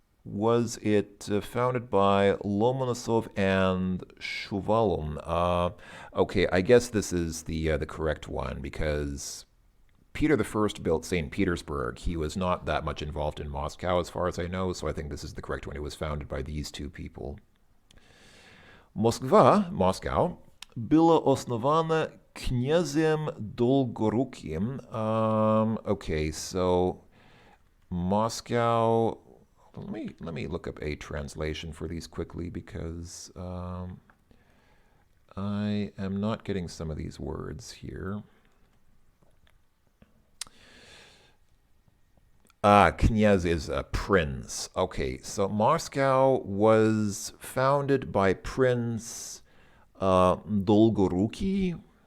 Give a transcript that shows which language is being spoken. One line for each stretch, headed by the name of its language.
English: Was it founded by Lomonosov and Shuvalin? Okay, I guess this is the correct one because Peter the First built St. Petersburg. He was not that much involved in Moscow, as far as I know, so I think this is the correct one. It was founded by these two people.
Russian: Moscow, была основана князем Долгоруким.
English: Okay, so Moscow. Let me look up a translation for these quickly because I am not getting some of these words here. Knyaz is a prince. Okay, so Moscow was founded by Prince Dolgoruki.